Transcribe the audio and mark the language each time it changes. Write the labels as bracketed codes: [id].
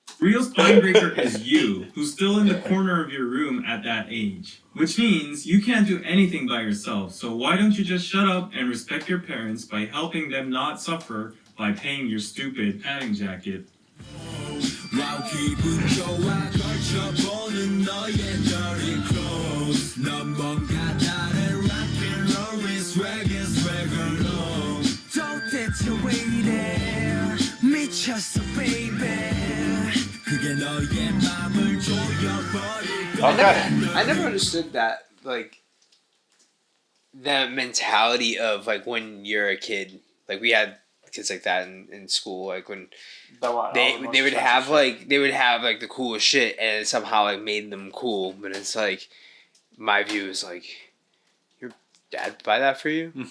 [en] Real spine breaker is you, who's still in the corner of your room at that age. Which means you can't do anything by yourself, so why don't you just shut up and respect your parents by helping them not suffer by paying your stupid padding jacket. [ko] Wow, 기분 좋아 걸쳐보는 너의 dirty clothes 넌 뭔가 다른 rock and roll is swagger long 도대체 왜 이래 미쳤어 baby 그게 너의 맘을 조여버릴 거야. [en] I never understood that, like, that mentality of, like, when you're a kid. Like, we had kids like that in school, like, when they would have, like, the coolest shit, and it somehow, like, made them cool, but it's, like, my view is, like, your dad buy that for you?